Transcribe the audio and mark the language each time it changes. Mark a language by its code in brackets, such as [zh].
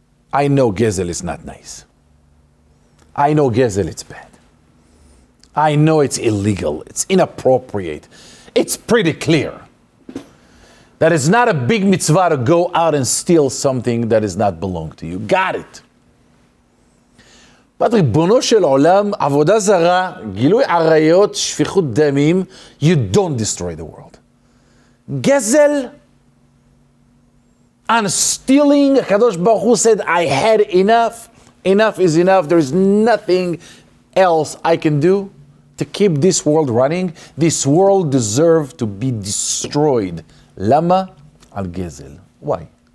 [en] I know Gezel is not nice. I know Gezel it's bad. I know it's illegal. It's inappropriate. It's pretty clear that it's not a big mitzvah to go out and steal something that does not belong to you. Got it. [he] But ריבונו של עולם, עבודה זרה, גילוי עריות, שפיכות דמים, [en] you don't destroy the world. גזל, and stealing, HaKadosh Baruch Hu said, I had enough. Enough is enough. There is nothing else I can do to keep this world running. This world deserves to be destroyed. [he] Lama al gezel. [en] Why?